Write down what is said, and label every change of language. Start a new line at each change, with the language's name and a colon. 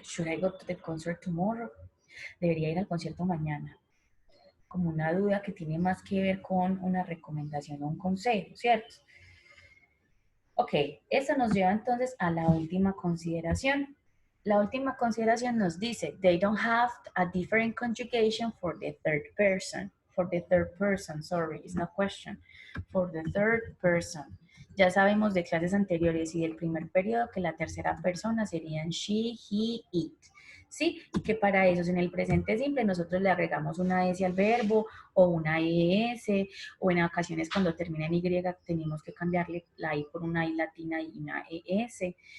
English: Should I go to the concert tomorrow?
Spanish: Debería ir al concierto mañana. Como una duda que tiene más que ver con una recomendación o un consejo, ¿cierto? Ok, eso nos lleva entonces a la última consideración. La última consideración nos dice,
English: they don't have a different conjugation for the third person. For the third person, sorry, it's not question. For the third person.
Spanish: Ya sabemos de clases anteriores y del primer periodo que la tercera persona serían she, he, it. ¿Sí? Y que para eso en el presente simple nosotros le agregamos una S al verbo o una ES o en ocasiones cuando termina en Y tenemos que cambiarle la I por una I latina y una ES.